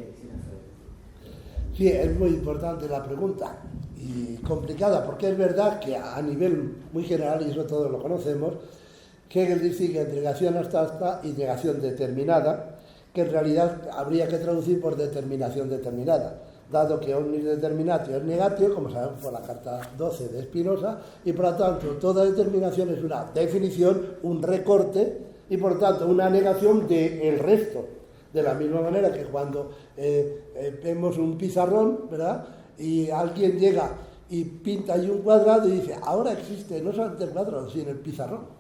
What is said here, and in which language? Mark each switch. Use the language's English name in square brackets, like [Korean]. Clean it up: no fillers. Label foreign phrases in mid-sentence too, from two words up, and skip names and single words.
[Spanish] Sí, es muy importante la pregunta y complicada, porque es verdad que a nivel muy general, y eso todos lo conocemos, Hegel distingue entre negación abstracta y negación determinada, que en realidad habría que traducir por determinación determinada, dado que [Latin] omnis determinatio es negatio, [Spanish] como sabemos por la carta 12 de Spinoza, y por lo tanto toda determinación es una definición, un recorte, y por lo tanto una negación del resto. De la misma manera que cuando vemos un pizarrón, ¿verdad?, y alguien llega y pinta ahí un cuadrado y dice, ahora existe no solamente el cuadrado, sino el pizarrón.